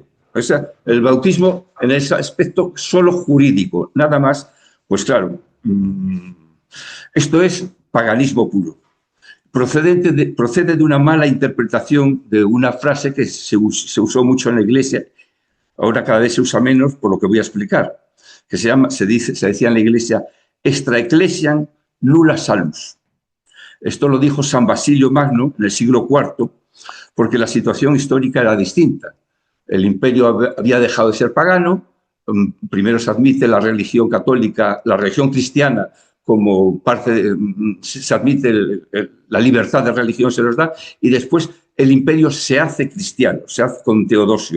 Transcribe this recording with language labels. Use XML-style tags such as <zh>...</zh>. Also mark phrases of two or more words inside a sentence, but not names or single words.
<es>O sea, el bautismo en ese aspecto solo jurídico, nada más, pues claro, esto es paganismo puro. Procede de una mala interpretación de una frase que se usó mucho en la Iglesia, ahora cada vez se usa menos, por lo que voy a explicar, que se decía en la Iglesia,</es> <la>extra ecclesiam nulla salus.</la> <es>Esto lo dijo San Basilio Magno en el siglo IV, porque la situación histórica era distinta. El imperio había dejado de ser pagano, primero se admite la religión católica, la religión cristiana, como parte, se admite la libertad de religión, se los da, y después el imperio se hace cristiano, se hace con Teodosio.</es>